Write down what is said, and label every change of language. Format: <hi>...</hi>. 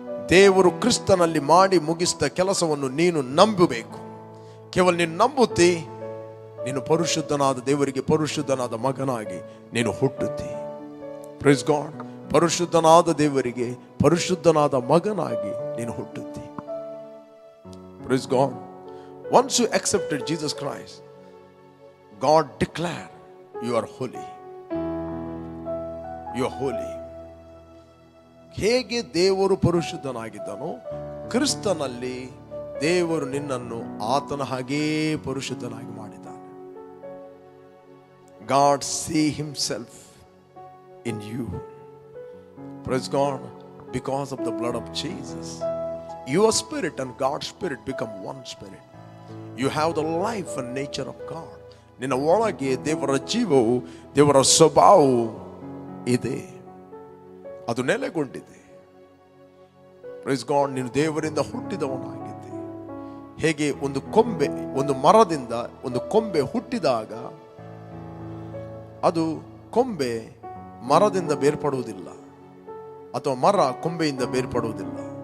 <kn>ದೇವರು ಕ್ರಿಸ್ತನಲ್ಲಿ ಮಾಡಿ ಮುಗಿಸಿದ ಕೆಲಸವನ್ನು ನೀನು ನಂಬಬೇಕು. ಕೇವಲ ನೀನು ನಂಬುತ್ತಿ, ನೀನು ಪರಿಶುದ್ಧನಾದ ದೇವರಿಗೆ ಪರಿಶುದ್ಧನಾದ ಮಗನಾಗಿ ನೀನು ಹುಟ್ಟುತ್ತಿ.</kn> <en>Praise God.</en> <kn>ಪರಿಶುದ್ಧನಾದ ದೇವರಿಗೆ ಪರಿಶುದ್ಧನಾದ ಮಗನಾಗಿ ನೀನು ಹುಟ್ಟುತ್ತಿ.</kn> <en>Praise God. Once you accepted Jesus Christ, God declared you are holy. You are holy.</en> <kn>ಹೇಗೆ ದೇವರು ಪರಿಶುದ್ಧನಾಗಿದ್ದನೋ ಕ್ರಿಸ್ತನಲ್ಲಿ ದೇವರು ನಿನ್ನನ್ನು ಆತನ ಹಾಗೇ ಪರಿಶುದ್ಧನಾಗಿ ಮಾಡಿದ್ದಾನೆ.</kn> <en>God see himself in you. Praise God. Because of the blood of Jesus, your spirit and God's spirit become one spirit. You have the life and nature of God.</en> <kn>ನಿನ್ನ ಒಳಗೆ ದೇವರ ಜೀವವು ದೇವರ ಸ್ವಭಾವವು ಇದೆ, ಅದು ನೆಲೆಗೊಂಡಿದೆ.</kn> <en>Praise God.</en> <kn>ನೀನು ದೇವರಿಂದ ಹುಟ್ಟಿದವನಾಗಿದ್ದೆ. ಹೇಗೆ ಒಂದು ಮರದಿಂದ ಒಂದು ಕೊಂಬೆ ಹುಟ್ಟಿದಾಗ ಅದು ಕೊಂಬೆ ಮರದಿಂದ ಬೇರ್ಪಡುವುದಿಲ್ಲ, ಅಥವಾ ಮರ ಕೊಂಬೆಯಿಂದ ಬೇರ್ಪಡುವುದಿಲ್ಲ.</kn>